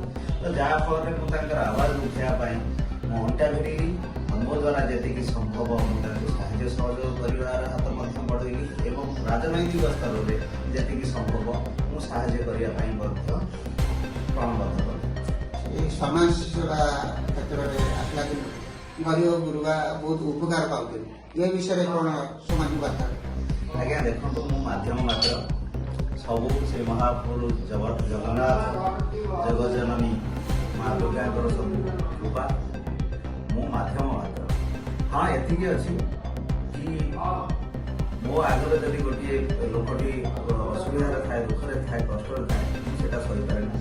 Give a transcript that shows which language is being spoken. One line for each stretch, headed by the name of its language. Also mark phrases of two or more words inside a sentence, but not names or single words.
Odia: ତ ଯାହାଫଳରେ ମୁଁ ତାଙ୍କର ଆବାଜ ଉଠାଇବା ପାଇଁ ମୁଁ ଅଣ୍ଟା ଭିଡ଼ିଲି। ମୋ ଦ୍ୱାରା ଯେତିକି ସମ୍ଭବ ମୁଁ ତାଙ୍କୁ ସାହାଯ୍ୟ ସହଯୋଗ କରିବାର ହାତ ମଧ୍ୟ ବଢ଼େଇଲି ଏବଂ ରାଜନୈତିକ ସ୍ତରରେ ଯେତିକି ସମ୍ଭବ ମୁଁ ସାହାଯ୍ୟ କରିବା ପାଇଁ ମଧ୍ୟ ପ୍ରାଣବଦ୍ଧ କଲି। ଏଇ ସମାଜ ସେବା କ୍ଷେତ୍ରେ ଆସଲା କିନ୍ତୁ ଗରିବ ଗୁରୁବା ବହୁତ ଉପକାର ପାଉଛନ୍ତି, ଏ ବିଷୟରେ କ'ଣ ସମାଜ ବାର୍ତ୍ତା। ଆଜ୍ଞା ଦେଖନ୍ତୁ, ମୁଁ ମାଧ୍ୟମ ମାତ୍ର। ସବୁ ସେ ମହାପୁରୁଷ ଜଗନ୍ନାଥ ଜଗଜନନୀ ମା ଦୁର୍ଗାଙ୍କର ସବୁ କୃପା। ମୁଁ ମାଧ୍ୟମ ମାତ୍ର। ହଁ, ଏତିକି ଅଛି କି ମୋ ଆଗରେ ଯଦି ଗୋଟିଏ ଲୋକଟି ଅସୁବିଧାରେ ଥାଏ, ଦୁଃଖରେ ଥାଏ, କଷ୍ଟରେ ଥାଏ, ମୁଁ ସେଇଟା ସହିପାରେ ନା।